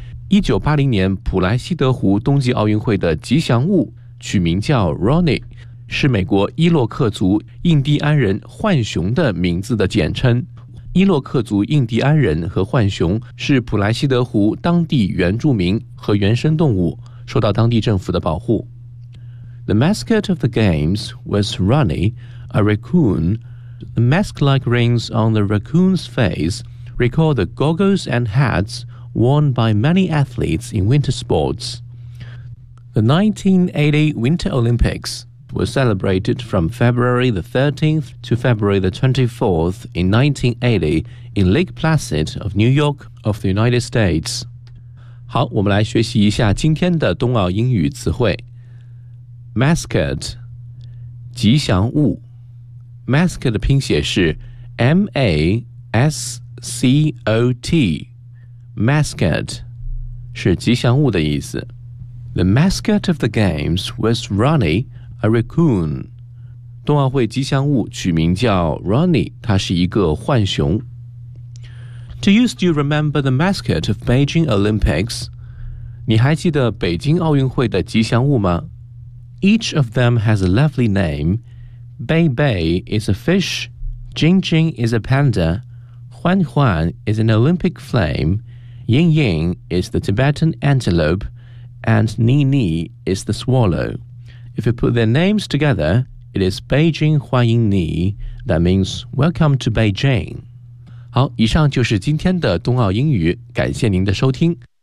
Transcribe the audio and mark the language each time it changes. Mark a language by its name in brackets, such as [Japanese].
[Chinese] 1980年普莱西德湖冬季奥运会的吉祥物取名叫 Ronnie, 是美国伊洛克族印第安人浣熊的名字的简称。伊洛克族印第安人和浣熊是普莱西德湖当地原住民和原生动物受到当地政府的保护。 [English] The mascot of the games was Ronnie, a raccoon. The mask-like rings on the raccoon's face recall the goggles and hats worn by many athletes in winter sports. The 1980 Winter Olympics were celebrated from February the 13th to February the 24th in 1980 in Lake Placid of New York of the United States. [Chinese] 好，我们来学习一下今天的冬奥英语词汇。 Mascot 吉祥物 Mascot 的拼写是 M-A-S-C-O-T Mascot 是吉祥物的意思 [English] The mascot of the games was Ronnie, a raccoon [Chinese] 冬奥会吉祥物取名叫 Ronnie 他是一个浣熊 [English] Do you still remember the mascot of Beijing Olympics? [Chinese] 你还记得北京奥运会的吉祥物吗 [English] Each of them has a lovely name. Bei Bei is a fish. Jing Jing is a panda. Huan Huan is an Olympic flame. Ying Ying is the Tibetan antelope. And Ni Ni is the swallow. If you put their names together, it is Beijing Huan Ying Ni. That means welcome to Beijing. [Chinese] 好，以上就是今天的冬奥英语，感谢您的收听。